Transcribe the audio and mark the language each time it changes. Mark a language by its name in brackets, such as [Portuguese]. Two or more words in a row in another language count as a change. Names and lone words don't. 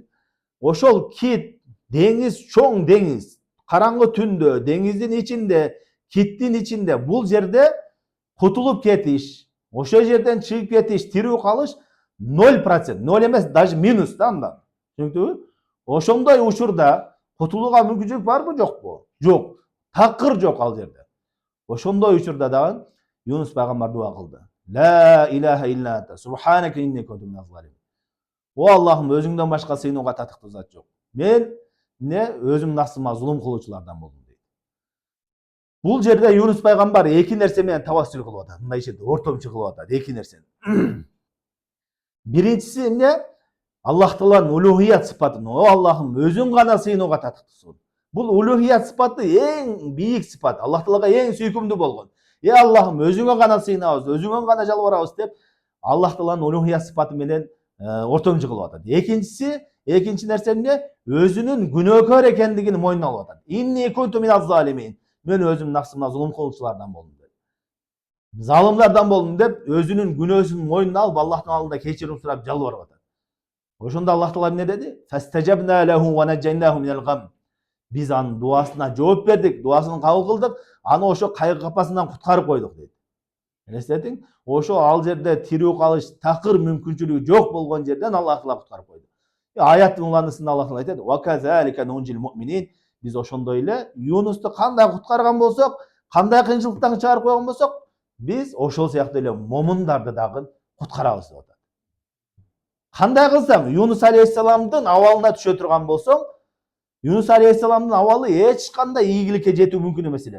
[Kyrgyz] Ошол кит, деңиз, чоң деңиз, караңгы түндө, деңиздин ичинде, киттин ичинде, бул жерде кутулуп кетиш, ошол жерден чыгып кетиш, тирүү калыш 0%, 0 эмес, даже минус да андан. Түшүнүктүбү? Ошондой учурда кутулууга мүмкүнчүлүк барбы, жокпу? Жок. Такыр жок ал жерде. Ошондой учурда дагы Юнус пайгамбар дуа кылды. [Arabic] لا إله إلا أنت سبحانك إني كنت من الظالمين. [Kyrgyz] О Аллахым, өзүңдөн башка сыйынууга татыктуу зат жок. Мен өзүм нафсыма зулум кылуучулардан болдум дейт. Бул жерде Юнус пайгамбар эки нерсе менен тавассул кылып атат. Мындайча ортомчу кылып атат эки нерсени. Биринчиси эмне? Аллах Тааланын улухият сыпатын. О Аллахым, өзүң гана сыйынууга татыктуусуң. Бул улухият сыпаты эң бийик сыпат. Аллах Таалага эң сүйкүмдүү болгон. Аллахым, өзүңө гана сыйынабыз, өзүңө гана жалбарабыз деп Аллах Тааланын улухият сыпаты менен ортомчу кылып атат. Экинчи нерсе эмне? Өзүнүн күнөөкөр экендигин мойнуна алып атат. [Arabic] إني كنت من الظالمين. [Kyrgyz] Мен өзүм нафсыма зулум кылуучулардан болдум деп. Залымдардан болдум деп өзүнүн күнөөсүн мойнуна алып Аллахтын алдында кечирим сурап жалбарып атат. Ошондо Аллах Таала эмне деди? [Arabic] فاستجبنا له ونجيناه من الغم. [Kyrgyz] Биз анын дуасына жооп бердик, дуасын кабыл кылдык, аны ошо кайгы капасынан куткарып койдук дейт. Элестетиң? Ошо ал жерде тирүү калыш такыр мүмкүнчүлүгү жок болгон жерден Аллах Таала куткарып койду. Аяттын уланысында Аллах Таала айтат: [Arabic] "وكذلك ننجي المؤمنين." [Kyrgyz] Биз ошондой эле Юнусту кандай куткарган болсок, кандай кыйынчылыктан чыгарып койгон болсок, биз ошол сыяктуу эле момундарды дагы куткарабыз деп атат. Кандай кылсаң, Юнус алейхиссаламдын абалына түшө турган болсоң, Юнус алейхиссаламдын абалы эч кандай ийгиликке жетүү мүмкүн эмес эле.